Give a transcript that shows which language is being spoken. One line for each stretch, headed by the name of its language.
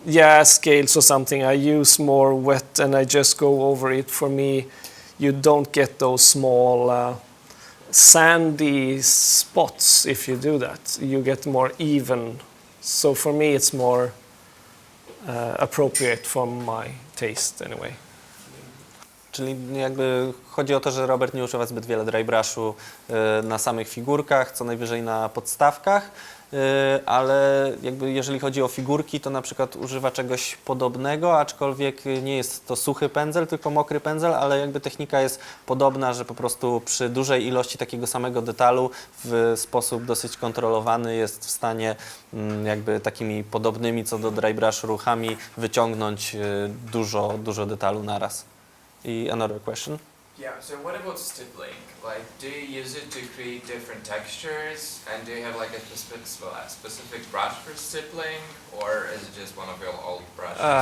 English: yeah, scales or something, I use more wet and I just go over it. For me, you don't get those small sandy spots if you do that. You get more even. So for me, it's more appropriate for my taste anyway.
Polish: Czyli jakby chodzi o to, że Robert nie używa zbyt wiele dry brushu na samych figurkach, co najwyżej na podstawkach. ale jakby jeżeli chodzi o figurki, to na przykład używa czegoś podobnego, aczkolwiek nie jest to suchy pędzel, tylko mokry pędzel, ale jakby technika jest podobna, że po prostu przy dużej ilości takiego samego detalu w sposób dosyć kontrolowany jest w stanie jakby takimi podobnymi co do dry brush ruchami wyciągnąć dużo detalu naraz.
English: I another question? Yeah, so what about stippling? Like, do you use it to create different textures? And do you have like a specific brush for stippling? Or is it just one of your old brushes?